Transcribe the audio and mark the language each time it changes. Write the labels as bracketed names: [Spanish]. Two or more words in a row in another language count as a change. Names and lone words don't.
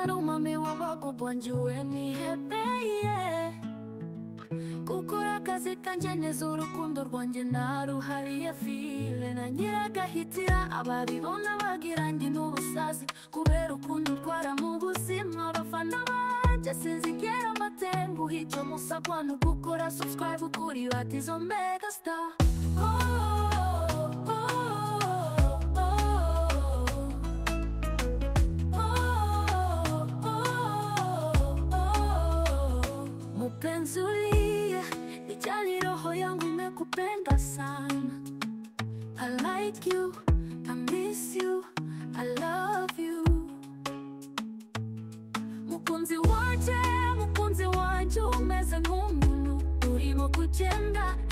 [Kinyarwanda] gukora akazi kanjye neza urukundo rwanjye naruhariye file na nyiragahitira ababibona bagira ngo n'ubusazi kubera ukuntu utwara mu buzima abafana banjye sinzigera amatembuha icyo musabwa no gukora subscribe kuri Batizo Megastar. [Swahili] Mpenzi uliye nijali roho yangu imekupenda sana. [English] I like you, I miss you, I love you. [Kinyarwanda] Mukunzi wanje umeze nk'umuntu urimo kugenda